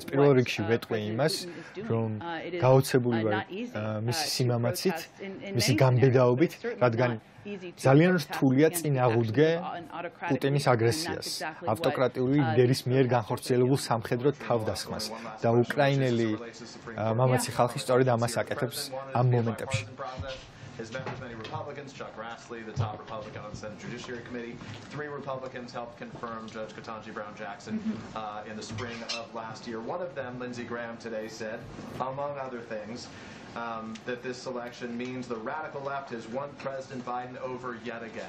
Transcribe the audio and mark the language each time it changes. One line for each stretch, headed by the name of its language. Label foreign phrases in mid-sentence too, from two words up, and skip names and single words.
Georgian: პირველ რიგში ვეტყვი იმას, რომ გაოცებული ვარ მისი სიმამაცით, მისი გამბედაობით, რადგან ძალიან რთულია წინ აღუდგე პუტინის აგრესიას, ავტოკრატიული ლიდერის მიერ განხორციელებულ სამხედრო თავდასხმას და უკრაინელი მამაცი ხალხი სწორედ ამას აკეთებს ამ მომენტებში.
English: His members, many Republicans, Chuck Grassley, the top Republican on the Senate Judiciary Committee. 3 Republicans helped confirm Judge Ketanji Brown Jackson in the spring of last year. One of them, Lindsey Graham, today said, among other things, that this election means the radical left has won President Biden over yet again.